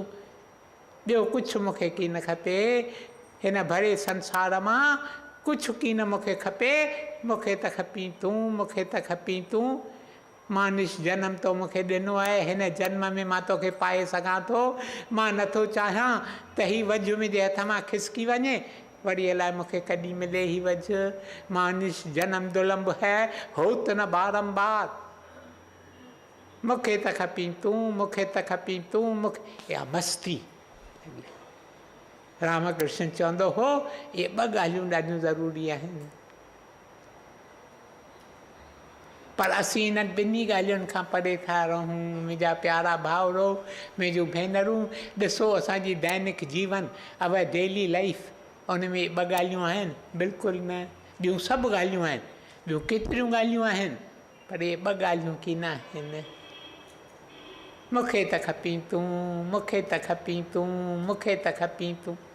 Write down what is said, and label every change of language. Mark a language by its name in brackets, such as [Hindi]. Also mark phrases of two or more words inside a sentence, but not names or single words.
[Sindhi] ॿियो कुझु मूंखे की न खपे, हिन भरे संसार मां कुझु की न मूंखे खपे। मूंखे त खपी तूं, मूंखे त खपी तूं। मानिश जनम तो मूंखे ॾिनो आहे, हिन जन्म में मां तोखे पाए सघां थो। मां नथो चाहियां त हीअ वझ मुंहिंजे हथ मां खिसकी वञे, वरी अलाए मूंखे कॾहिं मिले ही वझ। [Hindi] मानिश जनम दुलंब है, होत न बारंबार। [Sindhi] मूंखे त खपी तूं, मूंखे त खपी तूं, मूंखे। इहा मस्ती रामकृष्ण चवंदो हो, इहे ॿ ॻाल्हियूं ॾाढियूं ज़रूरी आहिनि। पर असीं इन्हनि ॿिन्ही ॻाल्हियुनि खां परे था रहूं। मुंहिंजा प्यारा भाउरो, मुंहिंजूं भेनरूं, ॾिसो असांजी दैनिक जीवन, [English] our daily life, [Sindhi] उन में ॿ ॻाल्हियूं आहिनि? बिल्कुलु न। ॿियूं सभु ॻाल्हियूं आहिनि, ॿियूं केतिरियूं ॻाल्हियूं आहिनि, पर इहे ॿ ॻाल्हियूं की न आहिनि। मूंखे त खपी तूं, मूंखे त खपी तूं, मूंखे त खपी तूं।